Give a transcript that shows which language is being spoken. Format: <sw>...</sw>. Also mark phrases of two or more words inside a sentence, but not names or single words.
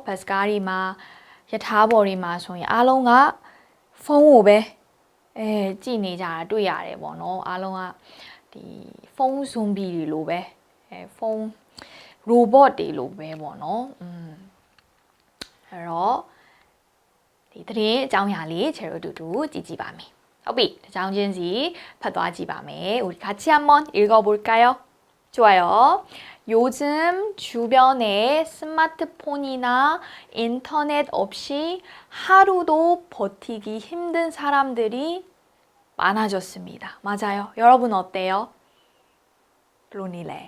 <my>ဘတ်စကားတွေမှာယထာဘော်တွေမှာဆိုရင်အားလုံးကဖုန်းကိုပဲကြည့်နေကြတာတွေ့ရတယ်ပေါ့နော်အားလုံးကဒီဖုန်းဇွန်ဘီတွေလိုပဲဖုန်းရိုဘတ်တွေလိုပဲပေါ့နော်အဲ့တော့ဒီသတင်းအကြောင်းအရာလေးကျွန်တော်တို့ကြည့်ကြည့်ပါမယ်ဟုတ်ပြီအကြောင်းချင်းစီဖတ်သွားကြည့်ပါမယ်</my> <ko>우리 같이 한번 읽어볼까요? 좋아요. 요즘 주변에 스마트폰이나 인터넷 없이 하루도 버티기 힘든 사람들이 많아졌습니다. 맞아요. 여러분 어때요? 물론이래.</ko>